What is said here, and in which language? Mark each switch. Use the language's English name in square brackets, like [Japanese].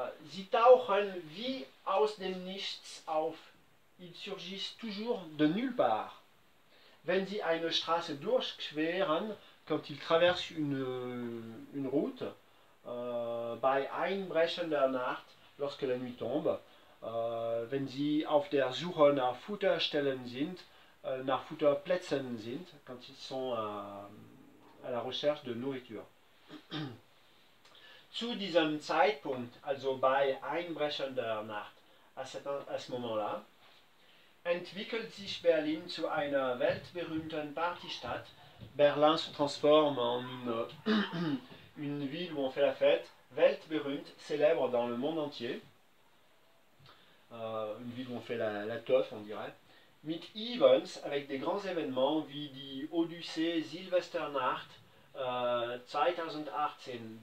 [German] Sie tauchen wie aus dem Nichts auf. [French] Ils surgissent toujours de nulle part. [German] Wenn sie eine Straße durchqueren, [French] quand ils traversent une route, [German] bei einbrechender Nacht, [French] lorsque la nuit tombe, [German] wenn sie auf der Suche nach Futterstellen sind, nach Futterplätzen sind, [French] quand ils sont à la recherche de nourriture. [German] Zu diesem Zeitpunkt, also bei einbrechender Nacht, [French] à ce moment-là, [German] entwickelt sich Berlin zu einer weltberühmten Partystadt. [French] Berlin se transforme en une ville où on fait la fête, [German] weltberühmt, [French] célèbre dans le monde entier. Une ville où on fait la teuf, on dirait. [German] Mit Events, [French] avec des grands événements, [German] wie die Odyssee Silvesternacht 2018.